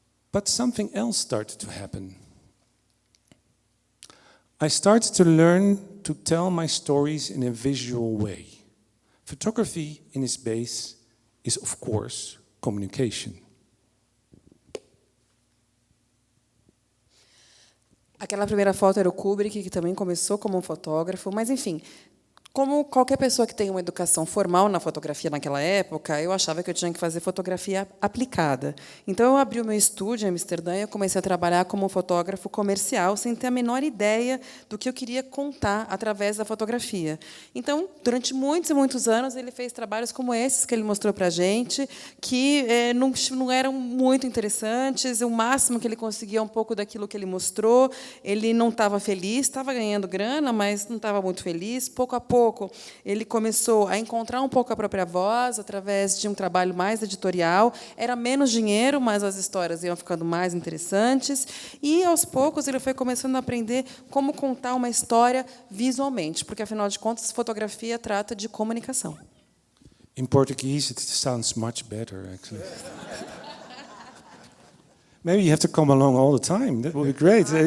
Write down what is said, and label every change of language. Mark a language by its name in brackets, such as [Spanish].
[English] But something else started to happen. I started to learn to tell my stories in a visual way. Photography, in its base, is of course communication. [Portuguese] Aquela primeira foto era o Kubrick, que também começou como um fotógrafo, mas enfim, como qualquer pessoa que tem uma educação formal na fotografia naquela época, eu achava que eu tinha que fazer fotografia aplicada. Então, eu abri o meu estúdio em Amsterdã e eu comecei a trabalhar como fotógrafo comercial, sem ter a menor ideia do que eu queria contar através da fotografia. Então, durante muitos e muitos anos, ele fez trabalhos como esses que ele mostrou para a gente, que não eram muito interessantes. O máximo que ele conseguia é um pouco daquilo que ele mostrou. Ele não estava feliz, estava ganhando grana, mas não estava muito feliz. Pouco a pouco, ele começou a encontrar um pouco a própria voz através de um trabalho mais editorial. Era menos dinheiro, mas as histórias iam ficando mais interessantes. E, aos poucos, ele foi começando a aprender como contar uma história visualmente, porque, afinal de contas, fotografia trata de comunicação. [English] In Portuguese, it sounds much better, actually. Maybe you have to come along all the time. That would be great.